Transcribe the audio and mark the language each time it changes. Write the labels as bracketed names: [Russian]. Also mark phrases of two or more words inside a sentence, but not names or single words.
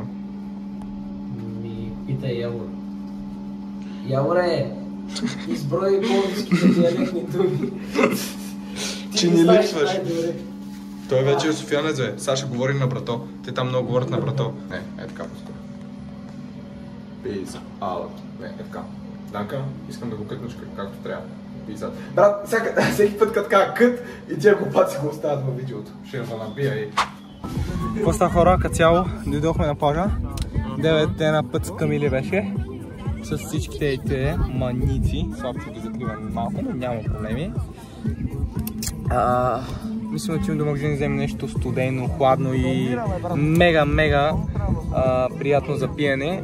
[Bulgarian] Ми питай Явор. Яворе, изброй пловдивските диалектни думи. Че ни липсваш. Той вече е софиянец, бе. Саша говори на брато. Те там много говорят на брато. Не, е така просто. [English] Peace out. [Bulgarian] Не, е така. Данка, искам да го кътнеш както трябва. [English] Peace out. [Bulgarian] Брат, всеки път като кажа кът и тия глупаци го оставят във видеото. Ще я набия и... Какво става, хора? Като цяло дойдохме на плажа. 9 дена път с Камили беше. С всичките и маници. Слабчо ги закрива малко, но няма проблеми. Мислим да отидем до магазин да вземем нещо студено, хладно и мега приятно за пиене.